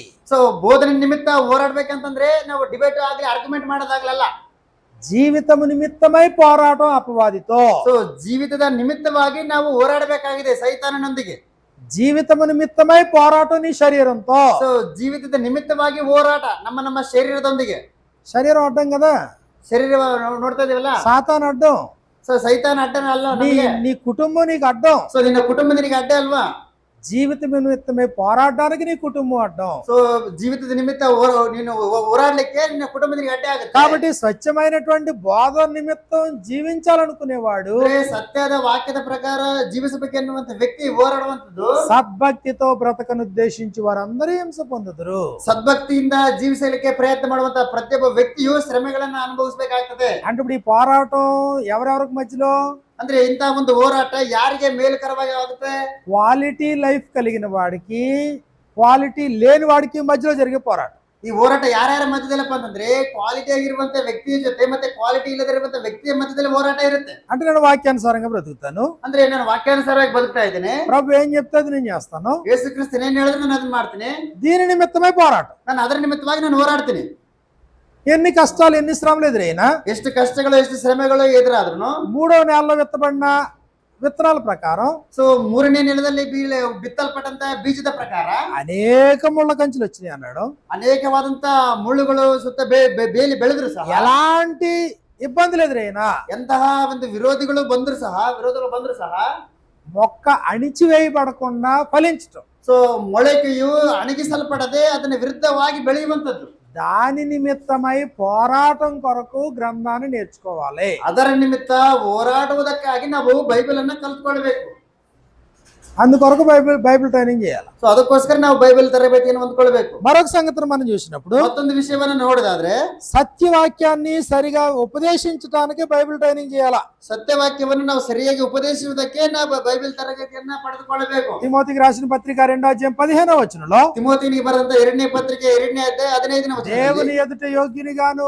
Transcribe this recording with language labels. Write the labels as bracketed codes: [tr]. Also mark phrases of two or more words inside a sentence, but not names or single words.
[kn] ಸೊ ಬೋಧನೆ ನಿಮಿತ್ತ ಹೋರಾಡ್ಬೇಕಂತಂದ್ರೆ ನಾವು ಡಿಬೇಟ್ ಆಗ್ಲಿ ಆರ್ಗ್ಯುಮೆಂಟ್ ಮಾಡೋದಾಗ್ಲಲ್ಲ. [te] జీవితము నిమిత్తమై పోరాటం అపవాదితో. [kn] ಸೊ ಜೀವಿತದ ನಿಮಿತ್ತವಾಗಿ ನಾವು ಹೋರಾಡಬೇಕಾಗಿದೆ ಸೈತಾನನೊಂದಿಗೆ. [te] జీవితము నిమిత్తమై పోరాటం నీ శరీరంతో. [kn] ಸೊ ಜೀವಿತದ ನಿಮಿತ್ತವಾಗಿ ಹೋರಾಟ ನಮ್ಮ ಶರೀರದೊಂದಿಗೆ. [te] శరీరం అడ్డం కదా, [kn] ಶರೀರ ನೋಡ್ತಾ ಇದೀವಲ್ಲ, [te] సాతాను అడ్డం, [kn] ಸೊ ಸೈತಾನ ಅಡ್ಡನ ಅಲ್ಲ [te] నీ [kn] ನಮಗೆ. [te] నీ కుటుంబం నీకు అడ్డం. [kn] ಸೊ ನಿನ್ನ ಕುಟುಂಬ ನಿನಗೆ ಅಡ್ಡ ಅಲ್ವಾ? [te] జీవిత నిమిత్తమై పోరాడడానికి నీ కుటుంబం అడ్డం. [kn] ಸೊ ಜೀವಿತದ ನಿಮಿತ್ತ ನೀನು ಹೋರಾಡ್ಲಿಕ್ಕೆ ನಿನ್ನ ಕುಟುಂಬ ನಿನಗೆ ಅಡ್ಡ ಆಗುತ್ತೆ. [te] కాబట్టి స్వచ్ఛమైనటువంటి బోధ నిమిత్తం జీవించాలనుకునేవాడు [kn] ಅಂದ್ರೆ ಸತ್ಯದ ವಾಕ್ಯದ ಪ್ರಕಾರ ಜೀವಿಸಬೇಕೆನ್ನುವಂತ ವ್ಯಕ್ತಿ ಹೋರಾಡುವಂತದ್ದು [te] సద్భక్తితో బ్రతకనుద్దేశించి వారందరూ హింస పొందుదురు. [kn] ಸದ್ಭಕ್ತಿಯಿಂದ ಜೀವಿಸಲಿಕ್ಕೆ ಪ್ರಯತ್ನ ಮಾಡುವಂತ ಪ್ರತಿಯೊಬ್ಬ ವ್ಯಕ್ತಿಯು ಶ್ರಮೆಗಳನ್ನ ಅನುಭವಿಸಬೇಕಾಗ್ತದೆ. [te] అంటే ఇప్పుడు ఈ పోరాటం ఎవరెవరికి మధ్యలో? [kn] ಅಂದ್ರೆ ಇಂತ ಒಂದು ಹೋರಾಟ ಯಾರಿಗೆ ಮೇಲುಕರವಾಗಿ ಆಗುತ್ತೆ? [en] quality life [te] కలిగిన వాడికి, క్వాలిటీ లేని వాడికి మధ్యలో జరిగే పోరాటం. [kn] ಈ ಹೋರಾಟ ಯಾರ್ಯಾರ ಮಧ್ಯದಲ್ಲಪ್ಪ ಅಂತಂದ್ರೆ ಕ್ವಾಲಿಟಿ ಆಗಿರುವಂತ ವ್ಯಕ್ತಿಯ ಜೊತೆ ಮತ್ತೆ ಕ್ವಾಲಿಟಿ ಇಲ್ಲದಿರುವಂತ ವ್ಯಕ್ತಿಯ ಮಧ್ಯದಲ್ಲಿ ಹೋರಾಟ ಇರುತ್ತೆ. [te] అంటే నేను వాక్యానుసారంగా బ్రతుకుతాను, [kn] ಅಂದ್ರೆ ನಾನು ವಾಕ್ಯಾನುಸಾರವಾಗಿ ಬದುಕ್ತಾ ಇದ್ದೇನೆ, [te] ప్రభు ఏం చెప్తే అది నేను చేస్తాను, [kn] ಯೇಸು ಕ್ರಿಸ್ತನ್ ಏನ್ ಹೇಳಿದ್ರೆ ನಾನು ಅದನ್ನ ಮಾಡ್ತೀನಿ, [te] దీని నిమిత్తమై పోరాటం. [kn] ನಾನು ಅದರ ನಿಮಿತ್ತವಾಗಿ ನಾನು ಹೋರಾಡ್ತೀನಿ. [te] ఎన్ని కష్టాలు ఎన్ని శ్రమలు ఎదురైనా, [kn] ಎಷ್ಟು ಕಷ್ಟಗಳು ಎಷ್ಟು ಶ್ರಮೆಗಳು ಎದುರಾದ್ರೂ [te] మూడవ నెలలో విత్తబడిన విత్తనాల ప్రకారం, [kn] ಸೊ ಮೂರನೇ ನೆಲದಲ್ಲಿ ಬಿತ್ತಲ್ಪಟ್ಟಂತ ಬೀಜದ ಪ್ರಕಾರ [te] అనేక ముళ్ళ కంచులు వచ్చినాయి అన్నాడు. [kn] ಅನೇಕವಾದಂತ ಮುಳ್ಳುಗಳು ಸುತ್ತ ಬೇಲಿ ಬೆಳೆದ್ರು ಸಹ, [te] ఎలాంటి ఇబ్బందులు ఎదురైనా, [kn] ಎಂತಹ ಒಂದು ವಿರೋಧಗಳು ಬಂದ್ರು ಸಹ [te] మొక్క అణిచివేయబడకుండా ఫలించటం, [kn] ಸೊ ಮೊಳಕೆಯು ಅಣಗಿಸಲ್ಪಡದೆ ಅದನ್ನ ವಿರುದ್ಧವಾಗಿ ಬೆಳೆಯುವಂತದ್ದು, [te] దాని నిమిత్తమై పోరాటం కొరకు గ్రంథాన్ని నేర్చుకోవాలి. [kn] ಅದರ ನಿಮಿತ್ತ ಹೋರಾಡುವುದಕ್ಕಾಗಿ ನಾವು ಬೈಬಲ್ ಅನ್ನ ಕಲ್ತ್ಕೊಳ್ಬೇಕು. [te] అందుకొరకు [en] Bible training [te] చేయాలి. [kn] ಸೊ ಅದಕ್ಕೋಸ್ಕರ ನಾವು ಬೈಬಲ್ ತರಬೇತಿಯನ್ನು ಹೊಂದ್ಕೊಳ್ಬೇಕು. [te] మరొక సంగతిని మనం చూసినప్పుడు [kn] ಮತ್ತೊಂದು ವಿಷಯವನ್ನ ನೋಡಿದಾದ್ರೆ [te] సత్యవాక్యాన్ని సరిగా ఉపదేశించడానికి [en] Bible training [te] చేయాలా. [kn] ಸತ್ಯವಾಕ್ಯವನ್ನು ನಾವು ಸರಿಯಾಗಿ ಉಪದೇಶಿಸುವುದಕ್ಕೆ ನಾವು ಬೈಬಲ್ ತರಗತಿಯನ್ನ ಪಡೆದುಕೊಳ್ಳಬೇಕು. [te] తిమోతికి రాసిన పత్రిక 2:15 [kn] ತಿಮೋತಿನಿಗೆ ಬರೆದಂತ 2ನೇ ಪತ್ರಿಕೆ 2ನೇ ಅಧ್ಯಾಯ 15ನೇ ವಚನದಲ್ಲಿ [te] దేవుని ఎదుట యోగ్యునిగాను,